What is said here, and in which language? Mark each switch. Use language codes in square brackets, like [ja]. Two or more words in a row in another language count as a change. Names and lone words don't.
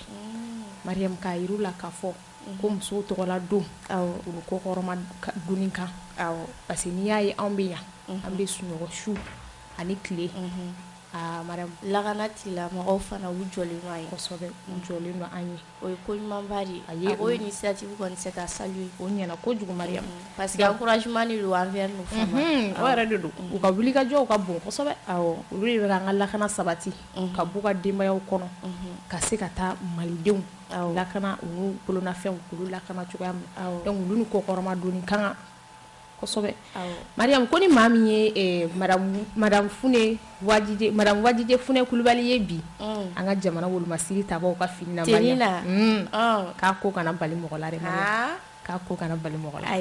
[bm] Mariam k'a yir'u la k'a fɔ ko musow tɔgɔla don olu ko kɔrɔma donni kan [fr] parce que [bm] n'i y'a ye anw bɛ yan an bɛ sunɔgɔ su ani tile. Madame lakana tigilamɔgɔw fana u jɔlen don an ye kosɛbɛ u jɔlen don an ye o ye ko ɲumanba de ye o initiative kɔni [fr] c'est à saluer [bm] o ɲɛna kojugu Mariam [fr] parce que encouragement [bm] de don [fr] envers nos femmes [bm] o yɛrɛ de don u ka wulikajɔw ka bon kosɛbɛ olu de bɛ k'an ka lakana sabati ka b'u ka denbayaw kɔnɔ ka se ka taa malidenw lakana u n'u bolonafɛnw k'olu lakana cogoya min na donc olu ni kokɔrɔma donni kan kosɛbɛ. Mariam ko ni maa min ye madame Fune Wajije Fune Kulibali ye bi an ka jamana wolomasiri tabaw ka fini na Mariam k'a ko kana bali mɔgɔ la dɛ Mariam k'a ko kana bali mɔgɔ la.